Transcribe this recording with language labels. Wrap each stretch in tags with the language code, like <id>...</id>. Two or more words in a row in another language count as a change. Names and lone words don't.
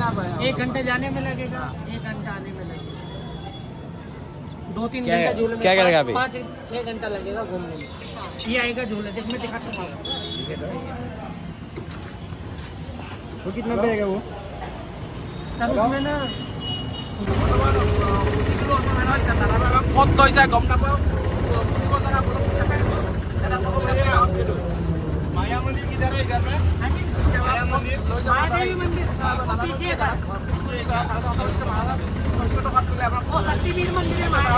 <hi>1 घंटे जाने में लगेगा 1 घंटा आने में लगेगा। 2-3 घंटा झूले में। क्या करेगा अभी? 5-6 घंटा लगेगा घूमने में। ये आएगा झूले जिसमें दिखाता हूँ। वो कितना पड़ेगा वो सर उसमें ना</hi> <as>কত তই যায় গম নাপাওঁ।</as> <hi>माया मंदिर किधर है इधर में? माया मंदिर महादेवी मंदिर पीछे था। शक्तिपीठ मंदिर है।</hi>